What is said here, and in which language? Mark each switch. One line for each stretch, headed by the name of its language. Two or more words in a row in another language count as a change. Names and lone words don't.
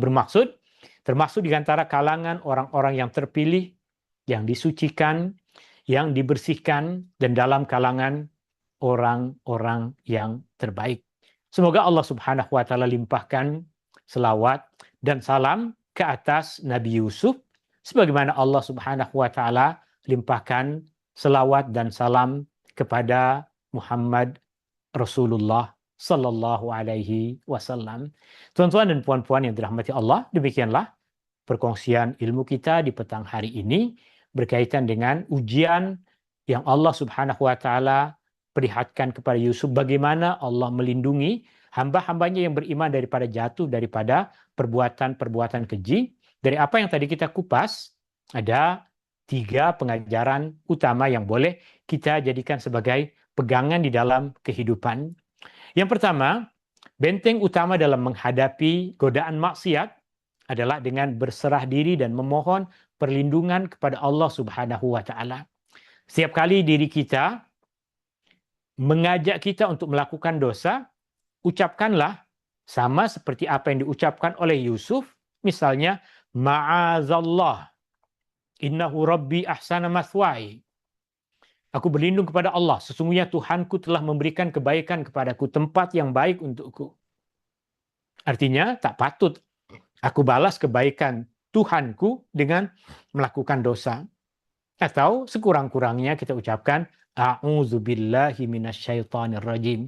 Malay: Bermaksud, termasuk di antara kalangan orang-orang yang terpilih, yang disucikan, yang dibersihkan, dan dalam kalangan orang-orang yang terbaik. Semoga Allah
Arabic: سبحانه وتعالى
Malay: limpahkan selawat dan salam ke atas Nabi Yusuf, sebagaimana Allah
Arabic: سبحانه وتعالى
Malay: limpahkan selawat dan salam kepada Muhammad Rasulullah
Arabic: صلى الله عليه وسلم.
Malay: Tuan-tuan dan puan-puan yang dirahmati Allah, demikianlah perkongsian ilmu kita di petang hari ini berkaitan dengan ujian yang Allah
Arabic: سبحانه وتعالى
Malay: perlihatkan kepada Yusuf, bagaimana Allah melindungi hamba-hambanya yang beriman daripada jatuh daripada perbuatan-perbuatan keji. Dari apa yang tadi kita kupas, ada 3 pengajaran utama yang boleh kita jadikan sebagai pegangan di dalam kehidupan. Yang pertama, benteng utama dalam menghadapi godaan maksiat adalah dengan berserah diri dan memohon perlindungan kepada Allah
Arabic: سبحانه وتعالى.
Malay: Setiap kali diri kita mengajak kita untuk melakukan dosa, ucapkanlah sama seperti apa yang diucapkan oleh Yusuf, misalnya,
Arabic: معاذ الله، إنه ربي أحسن مثواي.
Malay: Aku berlindung kepada Allah, sesungguhnya Tuhanku telah memberikan kebaikan kepadaku, tempat yang baik untukku. Artinya, tak patut aku balas kebaikan Tuhanku dengan melakukan dosa. Atau sekurang-kurangnya kita ucapkan,
Arabic: أعوذ بالله من الشيطان الرجيم.